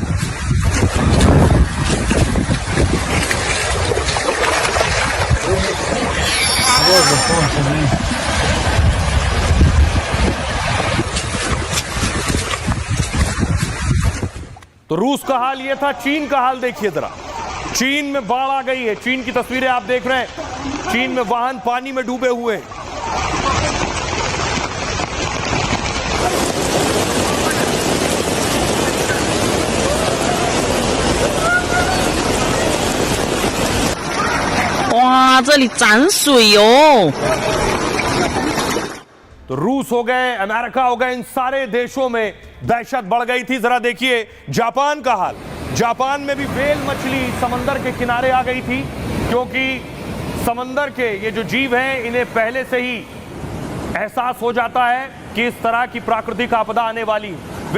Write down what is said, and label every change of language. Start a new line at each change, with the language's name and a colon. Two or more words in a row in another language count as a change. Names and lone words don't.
Hindi: तो रूस का हाल यह था। चीन का हाल देखिए जरा, चीन में बाढ़ आ गई है। चीन की तस्वीरें आप देख रहे हैं, चीन में वाहन पानी में डूबे हुए हैं।
Chinese: 哇，这里涨水哦！
Hindi: तो रूस हो गए, अमेरिका हो गए, इन सारे देशों में दहशत बढ़ गई थी। जरा देखिए जापान का हाल। जापान में भी व्हेल मछली समंदर के किनारे आ गई थी, क्योंकि समंदर के ये जो जीव हैं, इन्हें पहले से ही एहसास हो जाता है कि इस तरह की प्राकृतिक आपदा आने वाली है।